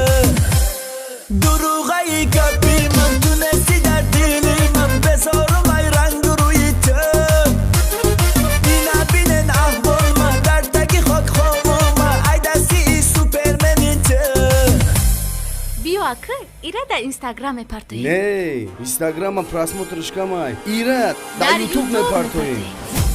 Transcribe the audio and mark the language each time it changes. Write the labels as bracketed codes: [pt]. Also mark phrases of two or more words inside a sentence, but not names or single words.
[fa] دروغی گپی من تونستی در دلی من بذارم ای رنگ روی تو اینا بینن احوال من در تگی خاک خوابم ای دستی سوپرمنی تو [ru] биё акы ира дар инстаграм мепартоем. Не, Инстаграма просмотришкамай. [tg] Ира, дар да Ютуб YouTube мепартоем. мепартоем.